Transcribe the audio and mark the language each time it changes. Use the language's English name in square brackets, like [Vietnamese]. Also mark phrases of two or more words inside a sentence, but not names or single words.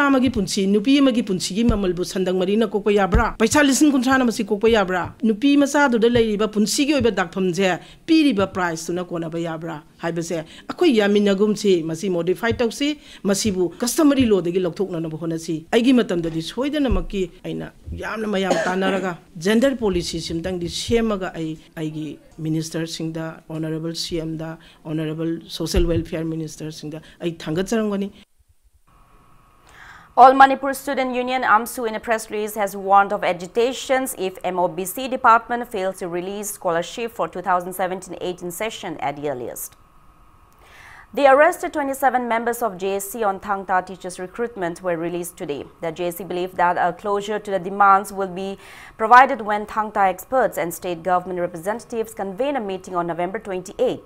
[Manipuri] magi punchi nupi magi punchi gi mamal bu sandang mari na kokpa yabra paisa lising gunthra na masi kokpa yabra nupi macha du da leiriba punchi gi oiba dakpham je piriba price tu na kona ba yabra haiba se akoi yaminagum si masi modify tausi masibu [English] customary law [Manipuri] degi lokthokna na bhona si aigi matam da di soidana makki aina yamna mayam tanaraga [English] gender policy [Manipuri] simtang di semaga aigi minister singda [English] honorable cm [Manipuri] da [English] honorable social welfare minister [Manipuri] singda ai thangatharangani. [English] All Manipur Student Union AMSU in a press release has warned of agitations if MOBC department fails to release scholarship for 2017-18 session at the earliest. The arrested 27 members of JSC on Thangta teachers recruitment were released today. The JSC believed that a closure to the demands will be provided when Thangta experts and state government representatives convene a meeting on November 28.